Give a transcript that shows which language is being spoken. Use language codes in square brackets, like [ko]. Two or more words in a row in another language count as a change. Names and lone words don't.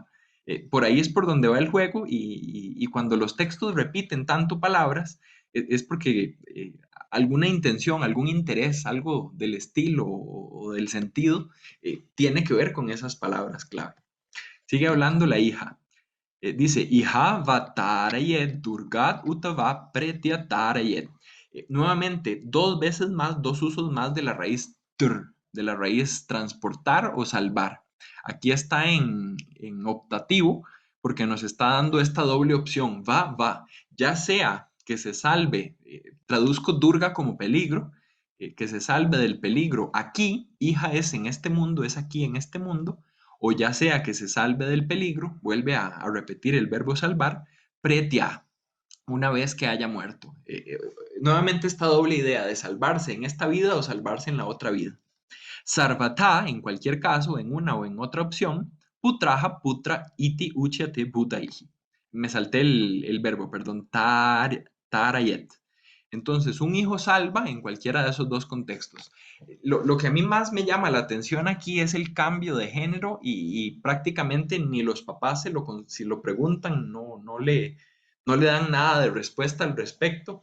[es] Por ahí es por donde va el juego y cuando los textos repiten tanto palabras, es porque alguna intención, algún interés, algo del estilo o del sentido, tiene que ver con esas palabras clave. Sigue hablando la hija. Dice, [sa] Iha vatarayet durgat utava pretyatarayet. [es] Nuevamente, dos veces más, dos usos más de la raíz tr, de la raíz transportar o salvar. Aquí está en optativo porque nos está dando esta doble opción, va, va, ya sea que se salve, traduzco durga como peligro, que se salve del peligro aquí, hija es en este mundo, es aquí en este mundo, o ya sea que se salve del peligro, vuelve a repetir el verbo salvar, pretia, una vez que haya muerto. Nuevamente esta doble idea de salvarse en esta vida o salvarse en la otra vida. Sarvata, en cualquier caso, en una o en otra opción, [sa] putraja, putra, iti, uchyate, butaihi. [es] Me salté el verbo, perdón, tarayet. Entonces, un hijo salva en cualquiera de esos dos contextos. Lo que a mí más me llama la atención aquí es el cambio de género y prácticamente ni los papás si lo preguntan, no le dan nada de respuesta al respecto.